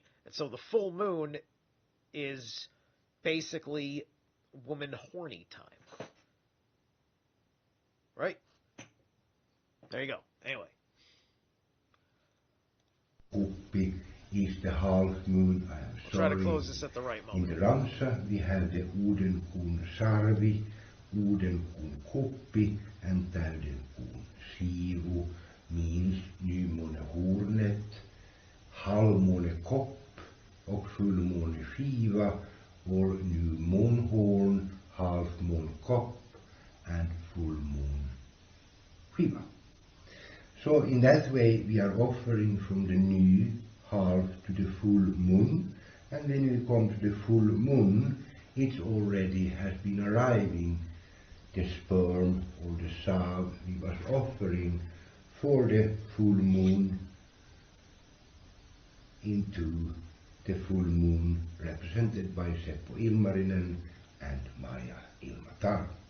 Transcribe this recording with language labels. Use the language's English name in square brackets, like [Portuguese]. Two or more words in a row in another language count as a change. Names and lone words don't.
[English] And so the full moon is basically woman horny time, right? There you go. Anyway. Kuppi is the half moon. I am sorry. Try to close this at the right moment. In the Ramsa we have the [Finnish] Udenkuun sarvi, Udenkuun kuppi, [English] and [Finnish] Täydenkuun siivu, [Swedish] means nymåne hornet, halvmåne kopp, och fullmåne skiva, [English] or new moon horn, half moon cup, and full moon skiva. So in that way we are offering from the new half to the full moon, and when we come to the full moon, it already has been arriving the sperm or the salve we was offering for the full moon into the full moon represented by Seppo Ilmarinen and Maja Ilmatar.